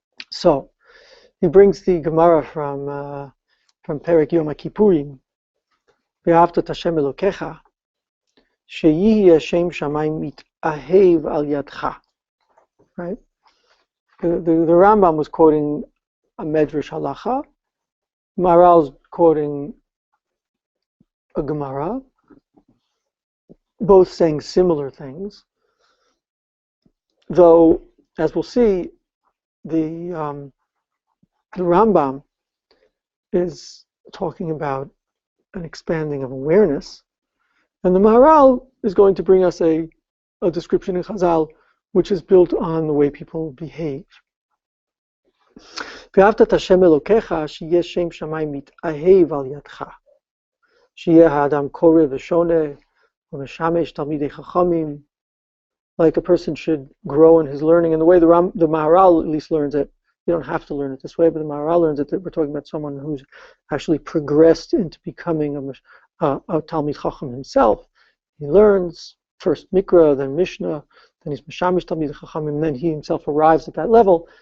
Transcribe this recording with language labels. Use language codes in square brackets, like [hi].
[en] So he brings the Gemara from Perek Yom Kippurim, [he] ואהבת את השם אלוקיך, שיהי השם שמיים מתאהב על ידך. [en] Right? The Rambam was quoting a Medrash halacha. Maharal's quoting a Gemara, both saying similar things. Though, as we'll see, the Rambam is talking about an expanding of awareness, and the Maharal is going to bring us a description in Chazal which is built on the way people behave. [he] ואהבת את השם אלוקיך, שיהיה שם שמיים מתאהב על ידך. שיהיה האדם קורא ושונה ומשמש תלמידי חכמים. [en] Like a person should grow in his learning, and the way the Maharal at least learns it, you don't have to learn it this way, but the Maharal learns it that we're talking about someone who's actually progressed into becoming a Talmid Chacham himself. He learns first Mikra, then Mishnah, then he's Meshamish Talmid Chacham, and then he himself arrives at that level.